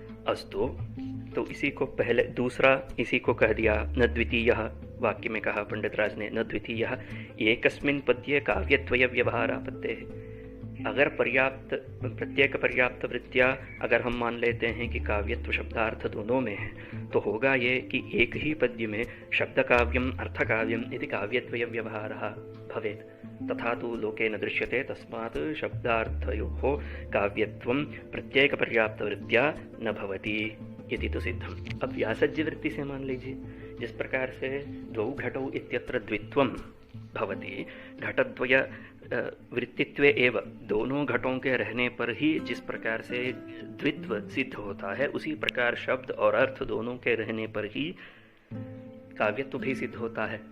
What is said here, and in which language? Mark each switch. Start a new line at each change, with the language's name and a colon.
Hindi: अस्तु, तो इसी को पहले दूसरा इसी को कह दिया न द्वितीयः, वाक्य में कहा पंडित राज ने
Sanskrit: न द्वितीयः एकस्मिन् पद्ये काव्यत्वय व्यवहारापत्तेः।
Hindi: अगर प्रत्येक पर्याप्त वृत्तियाँ अगर हम मान लेते हैं कि काव्यत्व शब्दार्थ दोनों में है, तो होगा ये कि एक ही पद्य में
Sanskrit: शब्द काव्यम अर्थ काव्यम इति काव्यत्वय व्यवहारः भवेत्। तथा तो लोके न दृश्यते, तस्मात् शब्दार्थयोः काव्यत्वं प्रत्येक पर्याप्त वृत्त्या न भवति इति तो सिद्धम।
Hindi: अब व्यासज्य वृत्ति से मान लीजिए, जिस प्रकार से
Sanskrit: द्वौ घटौ इत्यत्र द्वित्वं भवति, घटद्वय वृत्तित्वे एव,
Hindi: दोनों घटों के रहने पर ही जिस प्रकार से द्वित्व सिद्ध होता है, उसी प्रकार शब्द और अर्थ दोनों के रहने पर ही काव्यत्व भी सिद्ध होता है।